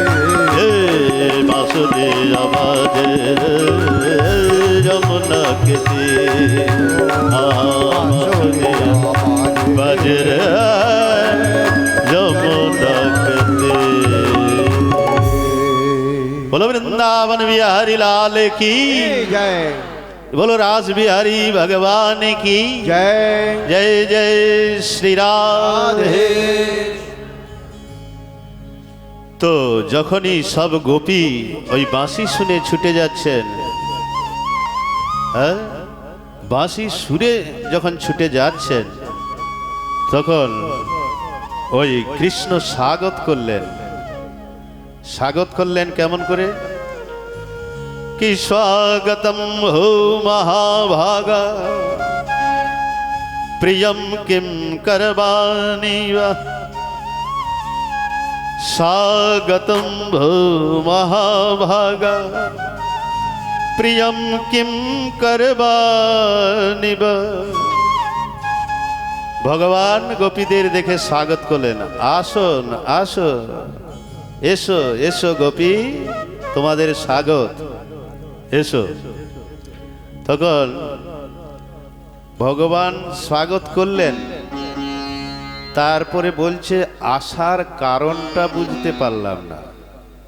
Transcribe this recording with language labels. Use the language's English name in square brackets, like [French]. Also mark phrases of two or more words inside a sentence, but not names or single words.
[Hindi] बांसुरिया बजरे यमुना के तीर बांसुरिया बजरे यमुना के तीर। बोलो वृंदावन बिहारी लाल की जय बोलो रास बिहारी भगवान की जय जय जय श्री राधे। [Bangla] তো যখনই সব গোপী ওই বাঁশি শুনে ছুটে যাচ্ছেন, হ্যাঁ বাঁশি সুরে যখন ছুটে যাচ্ছেন তখন ওই কৃষ্ণ স্বাগত করলেন। স্বাগত করলেন কেমন করে? কি [Sanskrit] স্বাগতম হো মহাভাগা প্রিয়ম কিম করবাণি বা स्वागतं भो महाभागा प्रियं किं करबानि बा। [Bangla] ভগবান গোপীদের দেখে স্বাগত করলেন, আসুন আসুন, এসো এসো গোপী, তোমাদের স্বাগত, এসো। তখন ভগবান স্বাগত করলেন, তারপরে বলছে আসার কারণটা বুঝতে পারলাম না।